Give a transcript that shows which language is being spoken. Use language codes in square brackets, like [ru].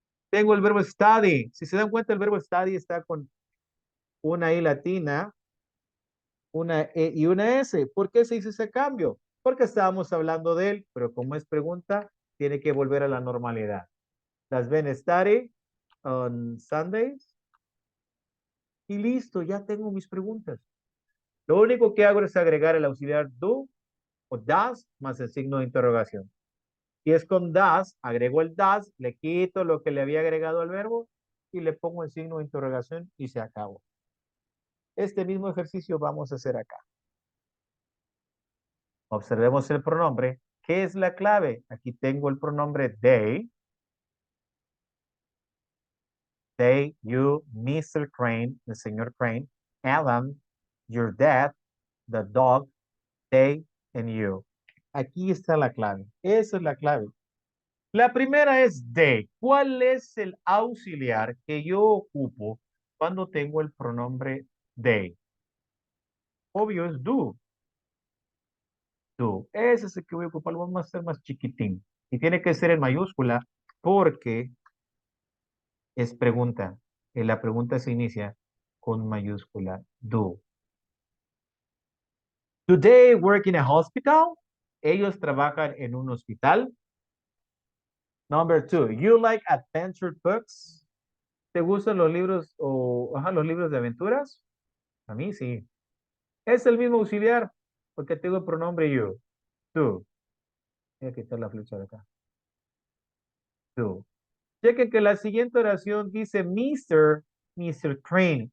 [es] Tengo el verbo study. Si se dan cuenta, el verbo study está con una I latina, una E y una S. ¿Por qué se hizo ese cambio? Porque estábamos hablando de él, pero como es pregunta, tiene que volver a la normalidad. [en] Does Ben study on Sundays? [es] Y listo, ya tengo mis preguntas. Lo único que hago es agregar el auxiliar do o does más el signo de interrogación. Si es con does, agrego el does, le quito lo que le había agregado al verbo y le pongo el signo de interrogación y se acabó. Este mismo ejercicio vamos a hacer acá. Observemos el pronombre. ¿Qué es la clave? Aquí tengo el pronombre they. [en] They, you, Mr. Crane, [es] el señor [en] Crane, Adam, your dad, the dog, they, and you. [es] Aquí está la clave. Esa es la clave. La primera es they. ¿Cuál es el auxiliar que yo ocupo cuando tengo el pronombre they? Obvio es do. Do. Ese es el que voy a ocupar. Lo vamos a hacer más chiquitín. Y tiene que ser en mayúscula porque es pregunta. Y la pregunta se inicia con mayúscula. [en] Do. Do they work in a hospital? [es] Ellos trabajan en un hospital. [en] Number 2. You like adventure books? [es] ¿Te gustan los libros o los libros de aventuras? A mí sí. Es el mismo auxiliar porque tengo el pronombre you. Do. Voy a quitar la flecha de acá. Do. Chequen que la siguiente oración dice Mr. Crane.